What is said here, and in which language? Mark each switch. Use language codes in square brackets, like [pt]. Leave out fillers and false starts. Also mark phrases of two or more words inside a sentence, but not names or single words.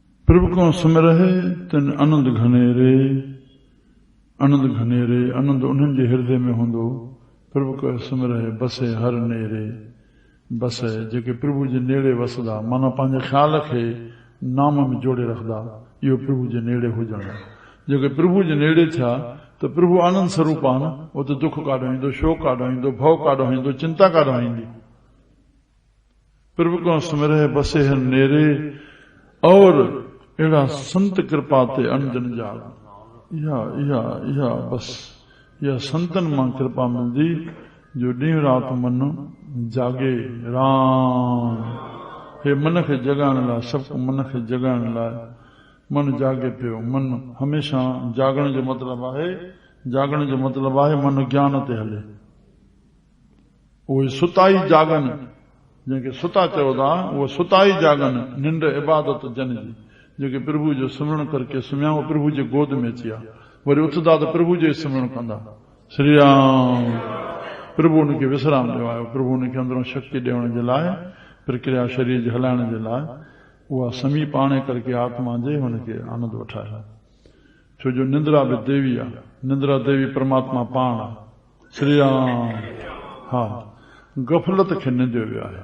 [pa] प्रभु को सुमिरहे तिन आनंद घनेरे, आनंद घनेरे, [sd] आनंद उन्हनि जे हृदय में हूंदो। [pa] प्रभु को सुमिरहे बसे हर नेरे, [sd] बसे जेके प्रभु जे नेड़े वसदा, माना पंहिंजे ख्याल खे नाम में जोड़े रखदा, इहो प्रभु जे नेड़े हुजण। जेके प्रभु जे नेड़े थिया तो प्रभु आनंद स्वरूप आहे न, वो तो दुख काॾो ईंदो, शोक काॾो ईंदो, भव काॾो ईंदो, चिंता काॾो ईंदी। [pa] प्रभु को सुमिरहे बसे हर नेरे, और अहिड़ा संत कृपा ते अनजन जाग। [sd] इहा बस इहा संतन मां कृपा मिलदी जो ॾींहुं राति मन जागे। राम हे मन खे जगाइण लाइ, सभु मन खे जगाइण लाइ मन जागे पियो। मन हमेशा जागण जो मतिलबु आहे, जागण जो मतिलबु आहे मन ज्ञान ते हले। उहे सुताई जागन, जंहिंखे सुता चओ था, उहे सुताई जागन, निंड इबादत जन जी। जेके प्रभु जो सिमरण करके सुम्हिया, उहे प्रभु जे गोद में अची विया, वरी उथंदा त प्रभु जो सिमरण कंदा। श्री राम। प्रभु उनखे विश्राम ॾियो आहे, प्रभु उनखे अंदरों शक्ति ॾियण जे लाइ, प्रक्रिया शरीर जे हलाइण जे लाइ उहा समीप आणे करके आत्मा जे हुनखे आनंद वठाए। छो जो निंद्रा बि देवी आहे, निंद्रा देवी परमात्मा पाण आहे। श्री राम। हा, गफ़लत खे निंदियो वियो आहे।